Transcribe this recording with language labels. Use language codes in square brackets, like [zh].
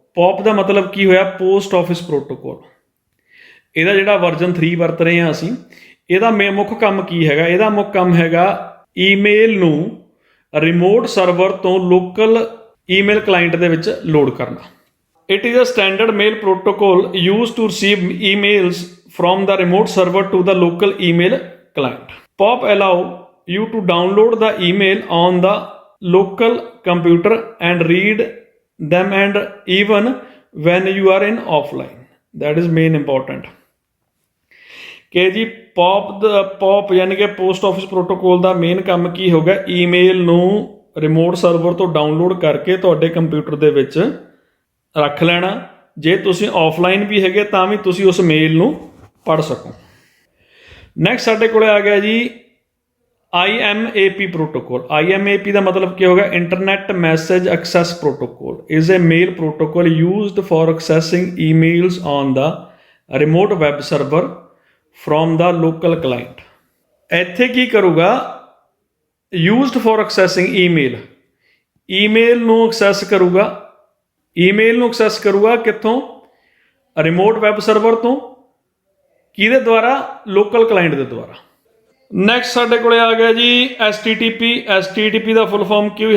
[pa] POP ਦਾ ਮਤਲਬ ਕੀ ਹੋਇਆ? Post office protocol. ਇਹਦਾ ਜਿਹੜਾ ਵਰਜ਼ਨ 3 ਵਰਤ ਰਹੇ ਹਾਂ ਅਸੀਂ, ਇਹਦਾ ਮੁੱਖ ਕੰਮ ਕੀ ਹੈਗਾ? ਇਹਦਾ ਮੁੱਖ ਕੰਮ ਹੈਗਾ ਈਮੇਲ ਨੂੰ ਰਿਮੋਟ ਸਰਵਰ ਤੋਂ ਲੋਕਲ ਈਮੇਲ ਕਲਾਇੰਟ ਦੇ ਵਿੱਚ ਲੋਡ ਕਰਨਾ। [en] It is a standard mail protocol used to receive emails from the remote server to the local email client. POP allow you to download the email on the local computer and read them and even when you are in offline। that is main important [pa] ਕਿ ਜੀ POP ਯਾਨੀ ਕਿ post office protocol ਦਾ main ਕੰਮ ਕੀ ਹੋਗਾ? Email ਨੂੰ remote server ਤੋਂ download ਕਰਕੇ ਤੁਹਾਡੇ ਕੰਪਿਊਟਰ ਦੇ ਵਿੱਚ ਰੱਖ ਲੈਣਾ। ਜੇ ਤੁਸੀਂ ਆਫਲਾਈਨ ਵੀ ਹੈਗੇ ਤਾਂ ਵੀ ਤੁਸੀਂ ਉਸ ਮੇਲ ਨੂੰ ਪੜ੍ਹ ਸਕੋ। ਨੈਕਸਟ ਸਾਡੇ ਕੋਲ ਆ ਗਿਆ ਜੀ IMAP protocol। IMAP ਦਾ ਮਤਲਬ ਕੀ ਹੋਗਾ? [en] Internet message access protocol is a mail protocol used for accessing emails on the remote web server from the local client। [pa] ਇੱਥੇ ਕੀ ਕਰੂਗਾ? [en] used for accessing email, [pa] email ਨੂੰ ਐਕਸੈਸ ਕਰੂਗਾ। ਈਮੇਲ ਨੂੰ access ਕਰੂਗਾ ਕਿੱਥੋਂ? Remote web server ਤੋਂ। ਕਿਹਦੇ ਦੁਆਰਾ? ਲੋਕਲ ਕਲਾਇੰਟ ਦੇ ਦੁਆਰਾ। ਨੈਕਸਟ ਸਾਡੇ ਕੋਲੇ ਆ ਗਿਆ ਜੀ STTP ਦਾ ਫੁੱਲ ਫਾਰਮ ਕੀ ਹੋਈ?